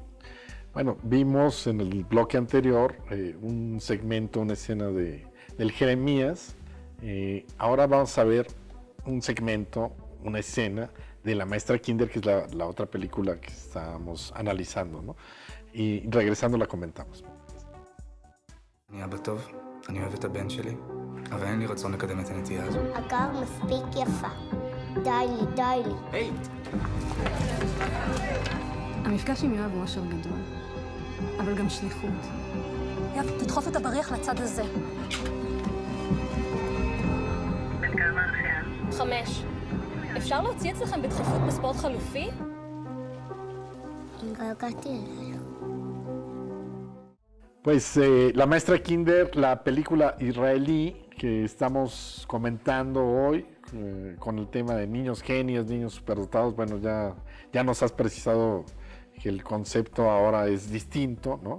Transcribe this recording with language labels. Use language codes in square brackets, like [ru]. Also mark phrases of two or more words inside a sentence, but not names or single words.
[es] Bueno, vimos en el bloque anterior un segmento, una escena del Jeremías. Ahora vamos a ver un segmento, una escena de La Maestra Kinder, que es la otra película que estamos analizando, ¿no? Y regresando la comentamos. [he] אני אבא טוב, אני אוהב את הבן שלי, אבל אין לי רצון לקדם את הנטייה הזו. אגב, מספיק יפה. די לי. היי! המפגש עם יואב הוא אושר גדול, אבל גם שליחות. יואב, תדחוף את הבריח לצד הזה. בן כמה אחיה? 5. אפשר להוציא אצלכם בדחיפות בספורט חלופי? התגעגעתי אליו. [es] Pues La Maestra Kinder, la película israelí que estamos comentando hoy con el tema de niños genios, niños superdotados. Bueno, ya nos has precisado que el concepto ahora es distinto, ¿no?